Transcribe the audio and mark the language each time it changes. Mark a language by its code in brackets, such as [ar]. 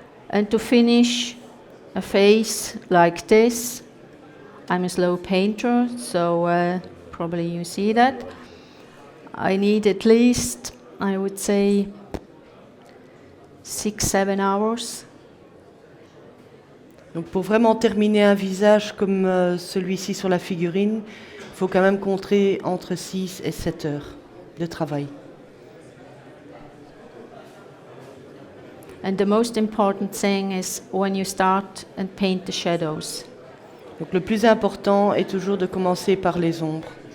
[en] And to finish a face like this, I'm a slow painter, so probably you see that. I need at least, I would say, 6-7 hours. [fr] Donc pour vraiment terminer un visage comme celui-ci sur la figurine, il faut quand même compter entre 6 et 7 heures de travail. [en] And the most important thing is when you start and paint the shadows. [fr] Donc le plus important est toujours de commencer par les ombres.